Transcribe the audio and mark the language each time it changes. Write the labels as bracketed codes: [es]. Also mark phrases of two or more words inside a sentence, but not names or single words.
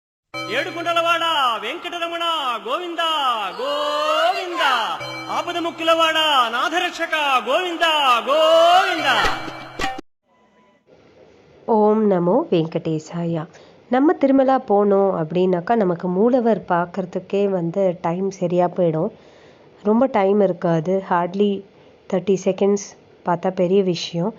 [te] ఏడుకుంటలవాడ వెంకటరమణ గోవింద గోవింద ఆపద ముక్కులవాడ నాథరక్షక గోవింద గోవింద. [sa] ओं नमो वेङ्कटेशाय. [ta] நம்ம திருமலா போனோம் அப்படின்னாக்கா நமக்கு மூலவர் பார்க்குறதுக்கே டைம் சரியாக போயிடும். ரொம்ப டைம் இருக்காது. [en] hardly 30 seconds [ta] பார்த்தா பெரிய விஷயம்.